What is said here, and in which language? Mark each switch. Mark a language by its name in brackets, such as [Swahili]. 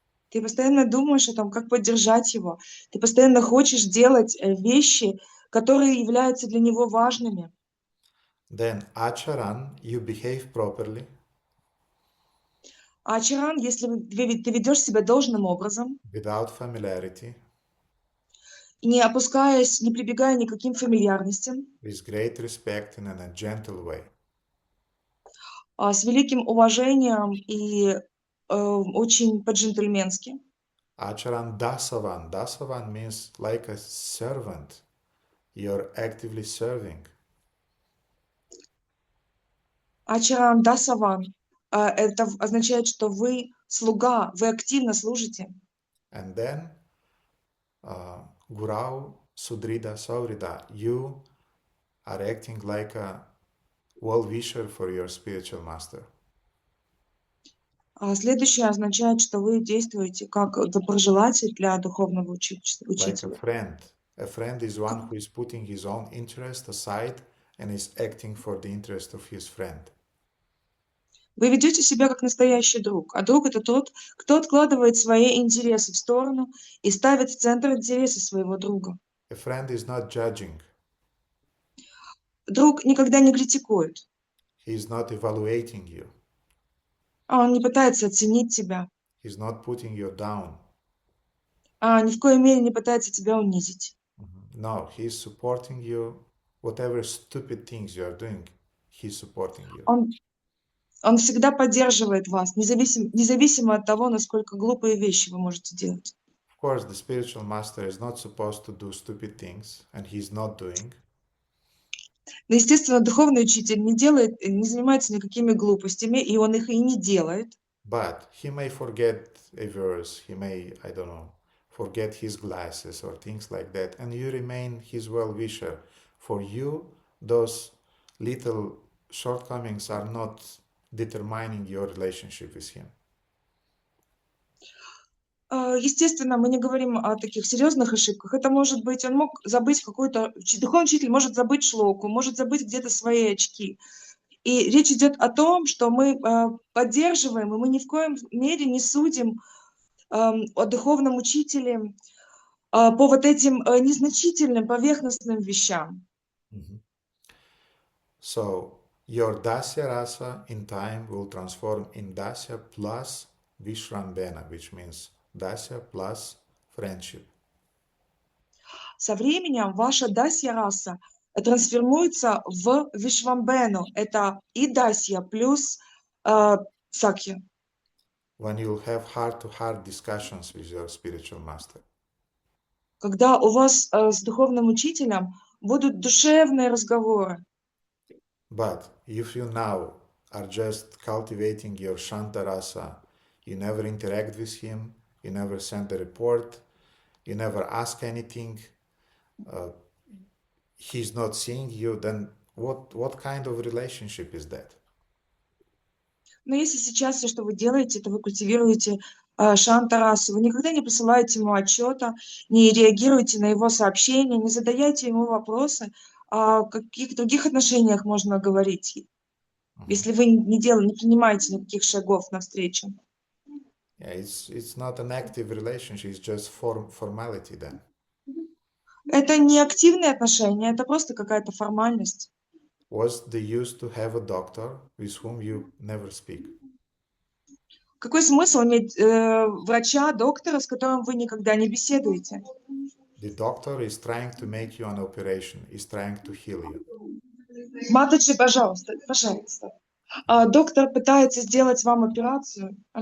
[Russian] Ты постоянно думаешь о том, как поддержать его. Ты постоянно хочешь делать вещи, которые являются для него важными. [English] Then acharan, you behave properly, [Russian] Ачаран, если ты ведешь себя должным образом, [English] without familiarity, [Russian] не опускаясь, не прибегая ни к каким фамильярностям, [English] with great respect and in a gentle way. [Russian] с великим уважением и очень по-джентльменски. [Sanskrit] Acharan dasavan. [English] Dasavan means like a servant. You're actively serving. [Sanskrit] Ачаран дасаван. [Russian] Это означает, что вы слуга, вы активно служите. [English] And then [Sanskrit] Gurau Sudrida Saurida, [English] you are acting like a well-wisher for your spiritual master. [Russian] Следующее означает, что вы действуете как доброжелатель для духовного учителя. [English] Like a friend. A friend is one who is putting his own interest aside and is acting for the interest of his friend. [Russian] Вы ведете себя как настоящий друг, а друг — это тот, кто откладывает свои интересы в сторону и ставит в центр интересы своего друга. [English] A friend is not judging. [Russian] Друг никогда не критикует. [English] He is not evaluating you. [Russian] Он не пытается оценить тебя. [English] He's not putting you down. [Russian] Ни в коей мере не пытается тебя унизить. [English] No, he's supporting you. Whatever stupid things you are doing, he's supporting you. [Russian] Он всегда поддерживает вас, независимо от того, насколько глупые вещи вы можете делать. [English] Of course, the spiritual master is not supposed to do stupid things, and he's not doing. [Russian] Но, естественно, духовный учитель не занимается никакими глупостями, и он их и не делает. [English] But he may forget a verse, he may, I don't know, forget his glasses or things like that, and you remain his well-wisher. For you, those little shortcomings are not determining your relationship with him. [Russian] Естественно, мы не говорим о таких серьезных ошибках. Это может быть, он мог забыть какую-то... Духовный учитель может забыть шлоку, может забыть где-то свои очки. И речь идет о том, что мы поддерживаем, и мы ни в коем мере не судим о духовном учителе по вот этим незначительным, поверхностным вещам. [English] So, your dasya rasa in time will transform in dasya plus vishrambena, which means dasya plus friendship. [Russian] Со временем ваша дасья раса трансформируется в вишвамбену. Это и дасья плюс сакья. [English] When you'll have heart-to-heart discussions with your spiritual master. [Russian] Когда у вас с духовным учителем будут душевные разговоры. [English] But if you now are just cultivating your Shanta rasa, you never interact with him, you never send a report, you never ask anything, he's not seeing you, then what kind of relationship is that? [Russian] Но если сейчас все, что вы делаете, это вы культивируете шанта-расу, вы никогда не посылаете ему отчета, не реагируете на его сообщения, не задаете ему вопросы, о каких других отношениях можно говорить, если вы не принимаете никаких шагов навстречу. [English] Yeah, it's not an active relationship, it's just formality then. [Russian] Это не активные отношения, это просто какая-то формальность. [English] What's the use to have a doctor with whom you never speak? [Russian] Какой смысл иметь врача, доктора, с которым вы никогда не беседуете? [English] The doctor is trying to make you an operation, is trying to heal you. [Russian] Маточи, пожалуйста. Доктор пытается сделать вам операцию.